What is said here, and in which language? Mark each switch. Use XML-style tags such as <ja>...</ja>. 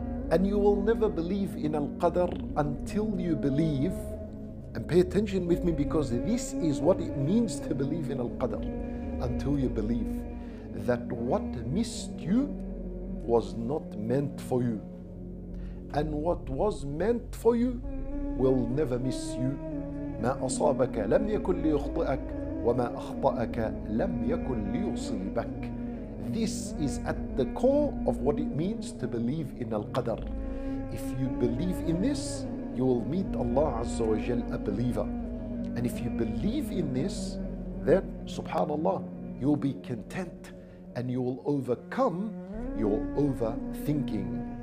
<en>And you will never believe in al-qadar until you believe, and pay attention with me because this is what it means to believe in al-qadar, until you believe that what missed you was not meant for you, and what was meant for you will never miss you.</en> <ar>ما أصابك لم يكن ليخطئك وما أخطأك لم يكن ليصيبك.</ar> <en>This is at the core of what it means to believe in al-qadar. If you believe in this, you will meet Allah Azza wa Jal a believer. And if you believe in this, then subhanallah, you will be content and you will overcome your overthinking.</en>